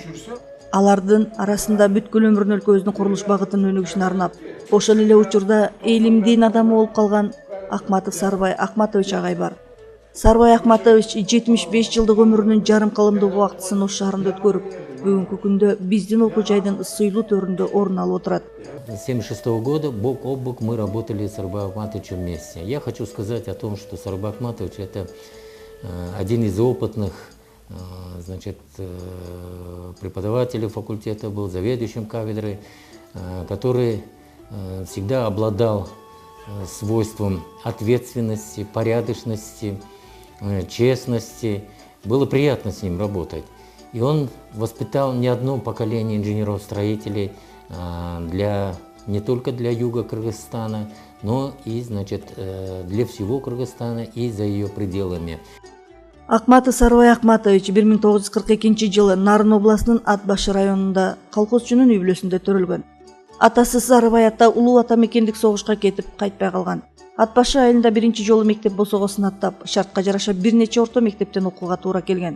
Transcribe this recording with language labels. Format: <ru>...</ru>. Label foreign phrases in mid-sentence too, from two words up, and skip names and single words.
<ky>Алардын арасында бүткүл өмүрүн өлкөбүздүн курулуш багытынын өнүгүшүнө арнап, ошол эле учурда элимдин адамы болуп калган Акматов Сарыбай Акматович агай бар. Сарыбай Акматович 75 жылдык өмүрүнүн жарым кылымдык убактысын Ош шаарында өткөрүп, бүгүнкү күндө биздин окуу жайдын сыйлуу төрүндө орун алып отурат.</ky> <ru>С 1976 года бок о бок мы работали с Сарыбаем Акматовичем вместе. Я хочу сказать о том, что Сарыбай Акматович — это один из опытных преподавателей факультета, был заведующим кафедрой, который всегда обладал свойством ответственности, порядочности, честности. Было приятно с ним работать. И он воспитал не одно поколение инженеров-строителей не только для юга Кыргызстана, но и для всего Кыргызстана и за ее пределами.</ru> <ky>Акматов Сарыбай Акматович 1942 жылы Нарын областынын Атбашы районунда колхозчунун үй бүлөсүндө төрөлгөн. Атасы Сарыбай ата улуу ата мекендик согушка кетип кайтпай калган. Атбашы айылында биринчи жолу мектеп босого сынаттап, шартка жараша бир нече орто мектептен окууга туура келген.</ky>